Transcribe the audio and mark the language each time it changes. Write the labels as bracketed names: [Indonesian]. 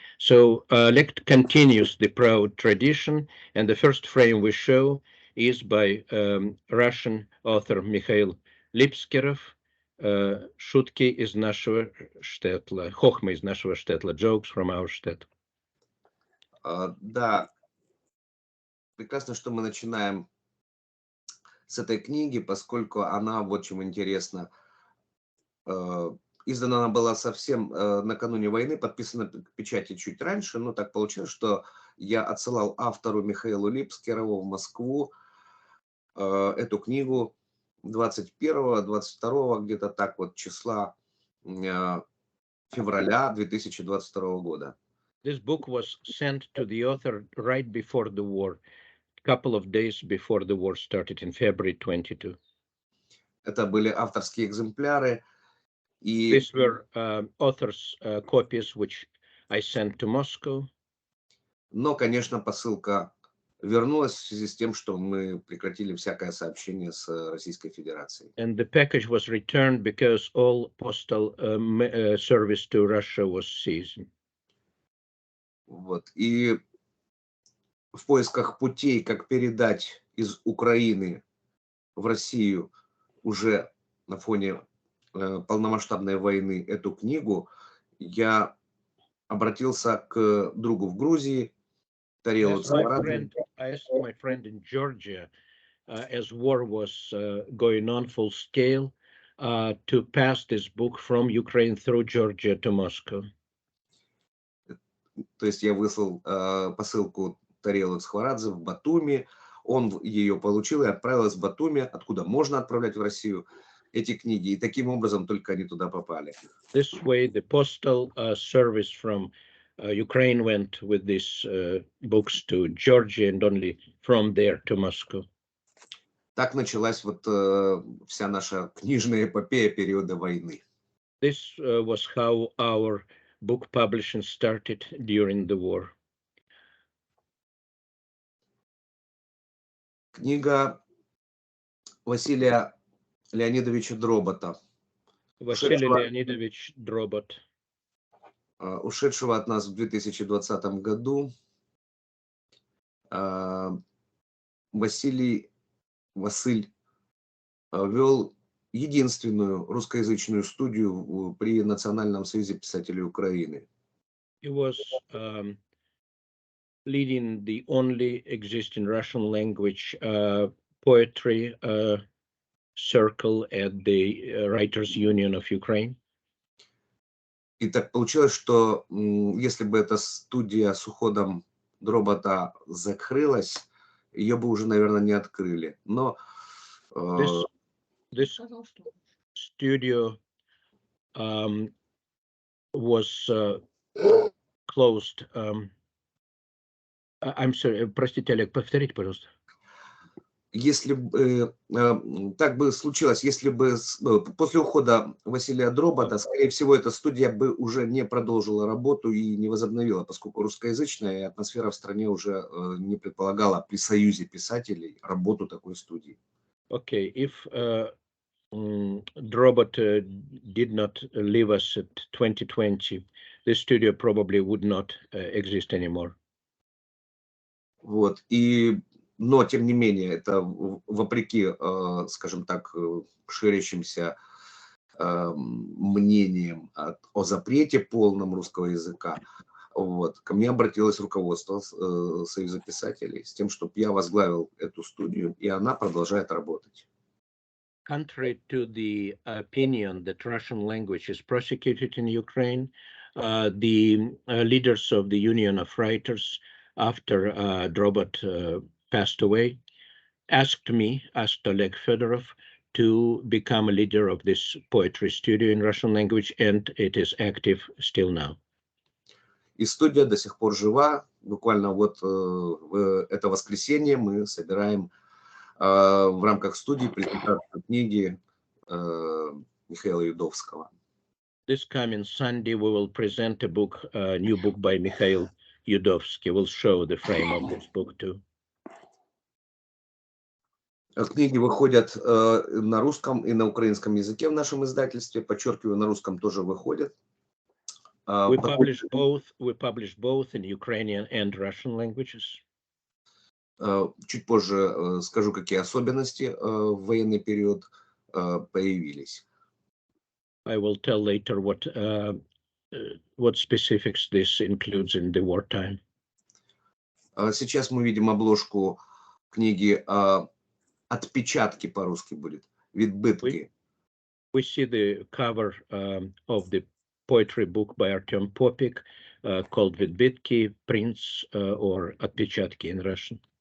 [English] So Oleg continues the proud tradition, and the first frame we show is by Russian author Mikhail Lipskerov, [Russian] Шутки из нашего штетла, [English] хохма из нашего штетла, jokes from our state. [Russian] Да, прекрасно, что мы начинаем с этой книги, поскольку она, вот чем интересна, издана она была совсем накануне войны, подписана к печати чуть раньше, но так получилось, что я отсылал автору Михаилу Липскерову в Москву эту книгу 21-22 где-то так вот числа февраля 2022 года. [English] This book was sent to the author right before the war, a couple of days before the war started in February 22. [Russian] Это были авторские экземпляры. И [English] These were authors' copies which I sent to Moscow. [Russian] Но, конечно, посылка вернулась в связи с тем, что мы прекратили всякое сообщение с Российской Федерацией. [English] And the package was returned because all postal service to Russia was seized. [Russian] Вот. И в поисках путей, как передать из Украины в Россию уже на фоне полномасштабной войны эту книгу, я обратился к другу в Грузии, Тарелу Цхарадзе. [English] I asked my friend in Georgia, as war was going on full scale, to pass this book from Ukraine through Georgia to Moscow. [Russian] То есть я выслал посылку Тарелу Цхарадзе в Батуми, он ее получил и отправил из Батуми, откуда можно отправлять в Россию эти книги, и таким образом только они туда попали. [English] This way, the postal service from Ukraine went with these books to Georgia and only from there to Moscow. [Russian] Так началась вот вся наша книжная эпопея периода войны. [English] This was how our book publishing started during the war. [Russian] Книга Василия Леонидовича Дробота, Василий Леонидович Дробот, ушедшего от нас в 2020 году. Василь вел единственную русскоязычную студию при Национальном союзе писателей Украины. [English] He was leading the only existing Russian language poetry circle at the Writers' Union of Ukraine. [Russian] И так получилось, что если бы эта студия с уходом Дробота закрылась, ее бы уже, наверное, не открыли. Но [English] this studio was closed. I'm sorry, [Russian] простите, Олег, повторите, пожалуйста. Если бы так бы случилось, если бы после ухода Василия Дробота, скорее всего, эта студия бы уже не продолжила работу и не возобновила, поскольку русскоязычная атмосфера в стране уже не предполагала при союзе писателей работу такой студии. [English] Okay, if Drobot did not leave us at 2020, this studio probably would not exist anymore. [Russian] Вот, но, тем не менее, это вопреки, скажем так, ширящимся мнениям о запрете полном русского языка. Вот. Ко мне обратилось руководство Союза писателей с тем, чтобы я возглавил эту студию, и она продолжает работать. [English] Contrary to the opinion that Russian language is persecuted in Ukraine, the leaders of the Union of Writers, after Drobot passed away, asked Oleg Fedorov, to become a leader of this poetry studio in Russian language, and it is active still now. [Russian] И студия до сих пор жива. Буквально вот в это воскресенье мы собираем в рамках студии презентацию книги Михаила Юдовского. [English] This coming Sunday we will present a book, a new book by Mikhail Yudovsky. We'll show the frame of this book too. [Russian] Книги выходят на русском и на украинском языке в нашем издательстве. Подчеркиваю, на русском тоже выходят. [English] We publish both in Ukrainian and Russian languages. [Russian] Чуть позже скажу, какие особенности в военный период появились. [English] I will tell later what specifics this includes in the wartime. [Russian] Сейчас мы видим обложку книги «Отпечатки» по-русски будет, «Відбитки». [English] We see the cover of the poetry book by Artem Popik called «Відбитки», «Prints» or «Отпечатки» in Russian.